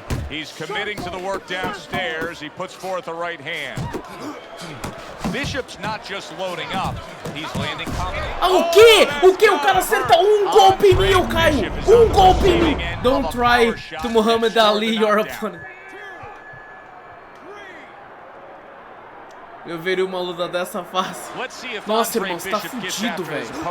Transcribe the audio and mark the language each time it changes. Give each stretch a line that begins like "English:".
English: He's committing to the work downstairs. He puts forth a right hand. Bishop's not just loading up. He's landing combinations.
Portuguese: O quê? O cara acerta golpe em mim, eu caio. Golpe em mim.
English: Don't try to Muhammad Ali, your opponent.
Portuguese: Eu veria uma luta dessa fácil. Nossa, irmão, você tá fudido, velho.